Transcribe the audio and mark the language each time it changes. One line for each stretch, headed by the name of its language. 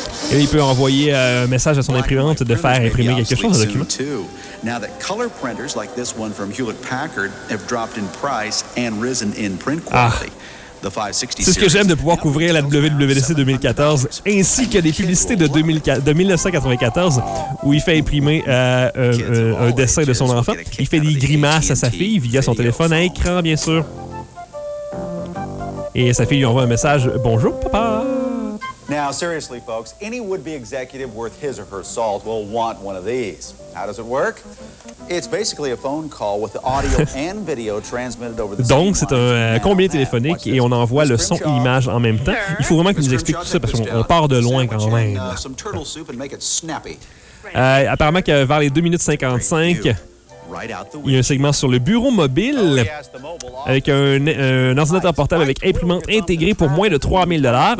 French: Et là, il peut envoyer un message à son imprimante de faire imprimer quelque chose, un document.
English: Now that color printers like this one from Hewlett-Packard have dropped in price and risen in print quality. The 560.
French: C'est ce que j'aime de pouvoir couvrir la WWDC 2014 ainsi que des publicités de 1994 où il fait imprimer un dessin de son enfant. Il fait des grimaces à sa fille via son téléphone à écran, bien sûr. Et sa fille lui envoie un message: bonjour papa.
English: Now, seriously, folks, any would-be executive worth his or her salt will want one of these. How does it work? It's basically a phone call with the audio and video transmitted over the same.
French: Donc, c'est un combiné téléphonique et on envoie le son et l'image en même temps. Il faut vraiment qu'il nous explique tout ça parce qu'on part de loin quand même. Some turtle soup and make it snappy. Apparemment que vers les 2 minutes 55, il y a un segment sur le bureau mobile avec un ordinateur portable avec imprimante intégrée pour moins de 3 000$.